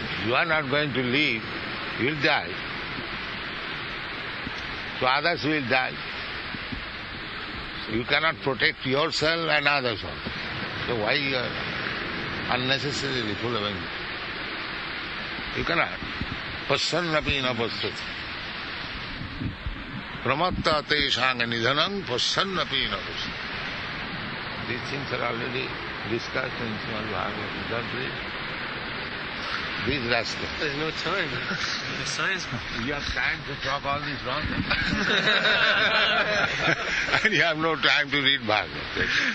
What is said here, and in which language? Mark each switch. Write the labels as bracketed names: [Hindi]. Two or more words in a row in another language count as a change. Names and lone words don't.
[English] You are not going to live. You will die. So others will die. You cannot protect yourself and others also. So why you are unnecessarily full of anxiety? You cannot. [Sanskrit] Passannapi na passati. Pramatta teshanga nidhanam passannapi na passati. [English] These things are already discussed in Srimad Bhagavatam. Don't read. These rascals. There's no time. The science. You have time to talk all this nonsense. And you have no time to read Bhagavatam.